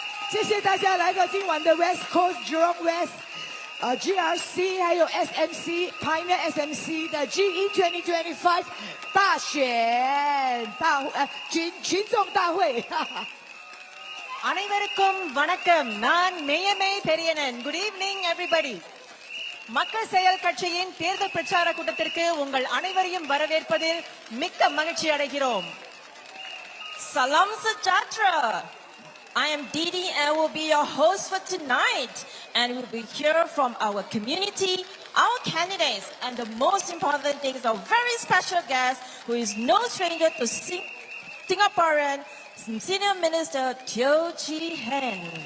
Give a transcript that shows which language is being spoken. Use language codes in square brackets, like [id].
[zh] 谢谢大家来到今晚的 West Coast Jurong West GRC 还有 SMC Pioneer SMC 的 GE 2025大选群众大会。 [ta] அனைவருக்கும் வணக்கம். நான் மெய்யமே பெரியனன். [en] Good evening everybody. [ta] மக்கள் செயல் கட்சியின் தேர்தல் பிரச்சார கூட்டத்திற்கு உங்கள் அனைவரையும் வரவேற்பதில் மிக்க மகிழ்ச்சி அடைகிறோம். [ms] Salam sejahtera. [en] I am Didi and will be your host for tonight, and we'll be here from our community, our candidates, and the most important thing is a very special guest who is no stranger to Singaporean Senior Minister Chee Hean.